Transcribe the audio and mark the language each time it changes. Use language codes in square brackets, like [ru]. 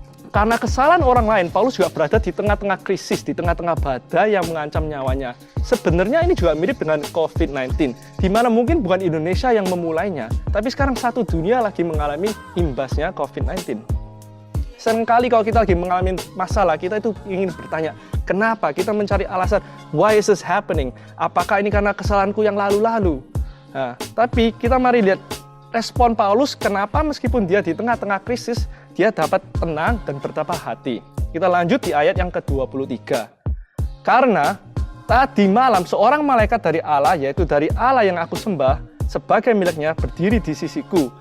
[id] Karena kesalahan orang lain, Paulus juga berada di tengah-tengah krisis, di tengah-tengah badai yang mengancam nyawanya. Sebenarnya ini juga mirip dengan COVID-19, di mana mungkin bukan Indonesia yang memulainya, tapi sekarang satu dunia lagi mengalami imbasnya COVID-19. Seringkali kalau kita lagi mengalami masalah, kita itu ingin bertanya, kenapa? Kita mencari alasan, [en] why is this happening? [id] Apakah ini karena kesalahanku yang lalu-lalu? Nah, tapi kita mari lihat respon Paulus, kenapa meskipun dia di tengah-tengah krisis, dia dapat tenang dan bertabah hati. Kita lanjut di ayat yang ke-23. Karena tadi malam seorang malaikat dari Allah, yaitu dari Allah yang aku sembah, sebagai miliknya berdiri di sisiku.